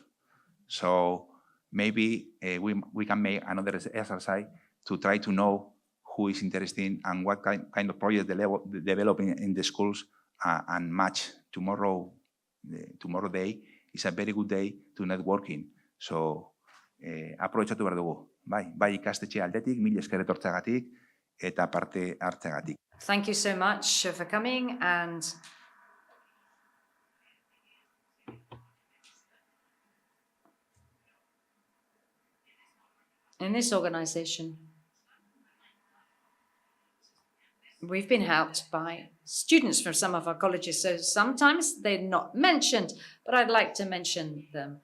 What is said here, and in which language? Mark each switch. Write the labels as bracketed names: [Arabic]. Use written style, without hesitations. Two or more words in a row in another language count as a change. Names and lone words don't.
[English] So maybe we can make another exercise to try to know who is interested and what kind of projects developing in the schools and match tomorrow day is a very good day to networking. [Basque] So aprobetxatu behar dugu. Bai ikastetxe aldetik, mila esker etortzeagatik eta parte hartzeagatik. [English] Thank you so much for coming, and in this organization, we've been helped by students from some of our colleges, so sometimes they're not mentioned, but I'd like to mention them.